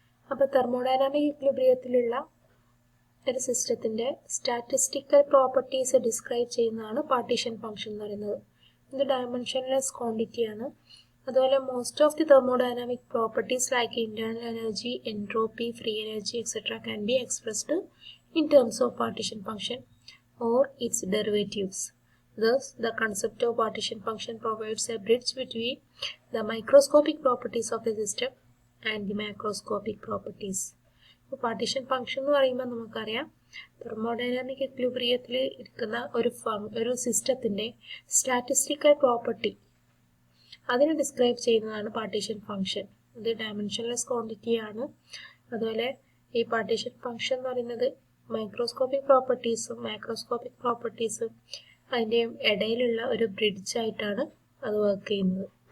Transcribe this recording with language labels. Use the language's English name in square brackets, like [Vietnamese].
[Malayalam] അപ്പോൾ തെർമോഡൈനാമിക് ഇക്വിലിബ്രിയത്തിലുള്ള ഒരു സിസ്റ്റത്തിൻ്റെ സ്റ്റാറ്റിസ്റ്റിക്കൽ പ്രോപ്പർട്ടീസ് ഡിസ്ക്രൈബ് ചെയ്യുന്നതാണ് പാർട്ടീഷൻ ഫംഗ്ഷൻ എന്ന് പറയുന്നത്. ഇത് ഡയമെൻഷൻലെസ് ക്വാണ്ടിറ്റിയാണ്. അതുപോലെ [English] Most of the thermodynamic properties like internal energy, entropy, free energy etcetera can be expressed in terms of partition function or its derivatives. Thus, the concept of partition function provides a bridge between the microscopic properties of a system and the macroscopic properties. [Malayalam] So, partition function എന്ന് പറയുമ്പോൾ നമുക്കറിയാം thermodynamic ഇക്വിലിബ്രിയത്തിൽ ഇരിക്കുന്ന ഒരു സിസ്റ്റത്തിൻ്റെ statistical property അതിനെ describe ചെയ്യുന്നതാണ് partition function. ഇത് dimensionless ക്വാണ്ടിറ്റിയാണ്. അതുപോലെ ഈ പാർട്ടീഷൻ ഫംഗ്ഷൻ എന്ന് പറയുന്നത് മൈക്രോസ്കോപ്പിക് പ്രോപ്പർട്ടീസും മാക്രോസ്കോപ്പിക് പ്രോപ്പർട്ടീസും അതിൻ്റെ ഇടയിലുള്ള ഒരു ബ്രിഡ്ജായിട്ടാണ് അത് വർക്ക് ചെയ്യുന്നത്.